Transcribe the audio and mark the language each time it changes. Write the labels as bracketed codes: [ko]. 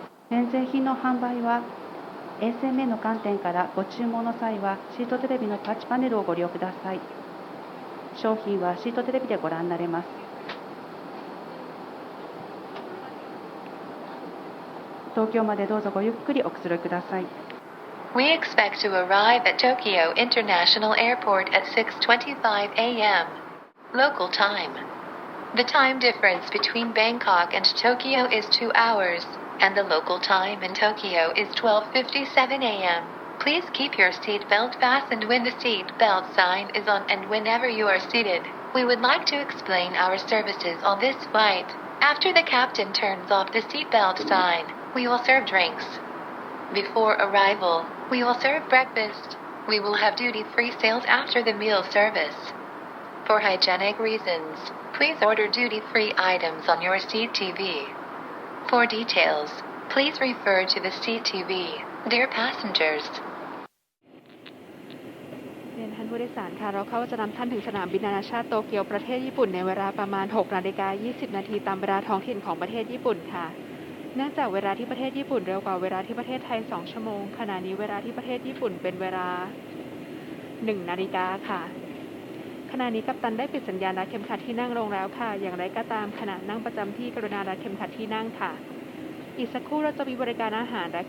[ja] 免税品の販売は衛生面の観点からご注文の際はシートテレビのタッチパネルをご利用ください。商品はシートテレビでご覧になれます。東京までどうぞごゆっくりおくつろぎください。 [en] We expect to arrive at Tokyo International Airport at 6:25 a.m. local time. The time difference between Bangkok and Tokyo is 2 hours, and the local time in Tokyo is 12:57 a.m. Please keep your seat belt fastened when the seat belt sign is on and whenever you are seated. We would like to explain our services on this flight. After the captain turns off the seat belt sign, we will serve drinks. Before arrival, we will serve breakfast. We will have duty-free sales after the meal service. For hygienic reasons, please order duty-free items on your CTV. For details, please refer to the CTV. Dear passengers. [th] เรียนท่านผู้โดยสารค่ะเราเข้าจะนำท่านถึงสนามบินนานาชาติโตเกียวประเทศญี่ปุ่นในเวลาประมาณ 6:20 นาทีตามเวลาท้องถิ่นของประเทศญี่ปุ่นค่ะเนื่องจากเวลาที่ประเทศญี่ปุ่นเร็วกว่าเวลาที่ประเทศไทย2 ชั่วโมงขณะนี้เวลาที่ประเทศญี่ปุ่นเป็นเวลา 1 นาฬิกาค่ะขณะนี้กัปตันได้ปิดสัญญาณรัดเข็มขัดที่นั่งลงแล้วค่ะอย่างไรก็ตามขณะนั่งประจำที่กรุณารัดเข็มขัดที่นั่งค่ะอีกสักครู่เราจะมีบริการอาหาร